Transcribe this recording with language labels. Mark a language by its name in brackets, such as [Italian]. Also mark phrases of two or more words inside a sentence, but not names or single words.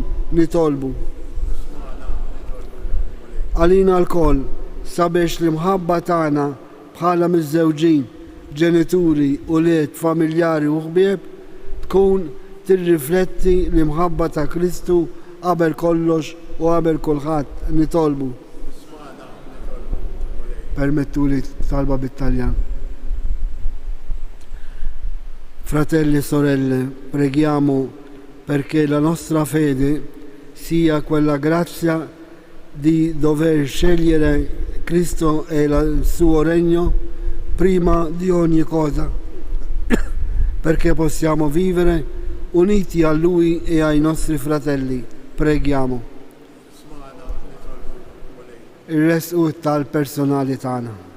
[Maltese] Nitolbu għalina lkoll sabiex l-imħabba tagħna bħala miż-żewġin, ġenituri, ulied, familjari u ħbieb tkun tirrifletti l-imħabba ta' Kristu qabel kollox u qabel kulħadd. Nitolbu. Permettuli talba bit-Taljan. [Italian] Fratelli e sorelle, preghiamo perché la nostra fede sia quella grazia di dover scegliere Cristo e il suo regno prima di ogni cosa, perché possiamo vivere uniti a Lui e ai nostri fratelli. Preghiamo. [Maltese] Ir-resqu tal-personali tagħna.